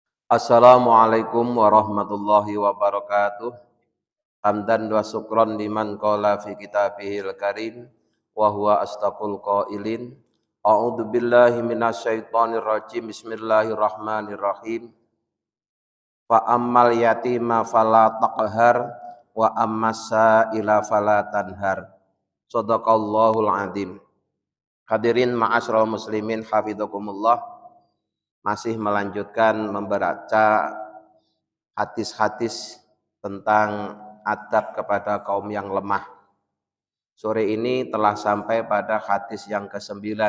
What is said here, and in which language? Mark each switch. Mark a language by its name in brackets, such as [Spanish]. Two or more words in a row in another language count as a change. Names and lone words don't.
[Arabic] السلام عليكم ورحمة الله وبركاته. حمدا وشكرا لمن قال في كتابه الكريم وهو أصدق القائلين. أعوذ بالله من الشيطان الرجيم. بسم الله الرحمن الرحيم. فأما اليتيم فلا تقهر وأما السائل فلا تنهر. صدق الله العظيم. حاضرين معاشر المسلمين حفظكم الله. [Indonesian] Masih melanjutkan membaca hadis-hadis tentang adab kepada kaum yang lemah. Sore ini telah sampai pada hadis yang ke-9.